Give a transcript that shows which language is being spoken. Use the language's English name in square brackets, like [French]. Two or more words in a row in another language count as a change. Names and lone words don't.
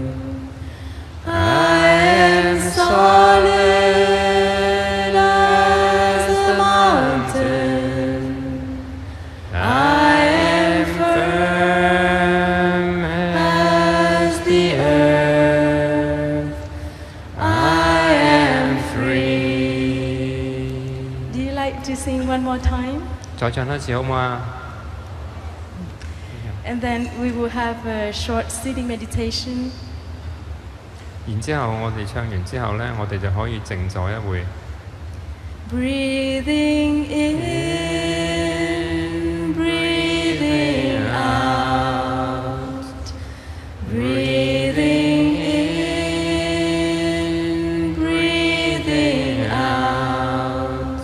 [English] I am solid as the mountain. I am firm as the earth. I am free. more time, [Cantonese] 再唱一次好唔好啊？ [English] and then we will have a short sitting meditation. [Cantonese] 然之後我哋唱完之後呢，我哋就可以靜坐一會。 [English] Breathing in, breathing out. Breathing in, breathing out.